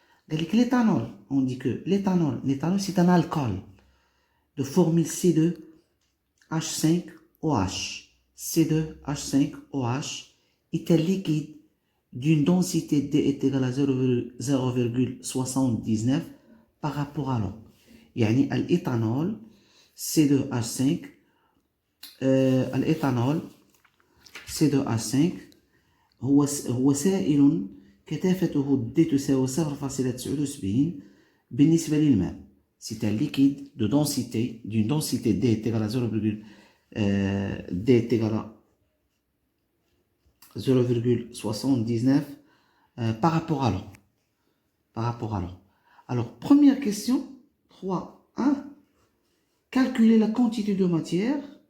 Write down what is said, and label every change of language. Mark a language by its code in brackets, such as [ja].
[ar] قال لك [fr] l'éthanol, on dit que l'éthanol c'est un alcool de formule C2H5OH. C2H5OH est un liquide d'une densité D est égale à 0,79 par rapport à l'eau. [ar] يعني l'éthanol C2H5 الإيثانول C2H5 هو سائل كثافته D تساوي 0,79 بالنسبة للماء. [fr] C'est un liquide de densité, d'une densité D est égale à 0,79 par rapport à l'eau. Alors, première question, 3.1. Calculer la quantité de matière.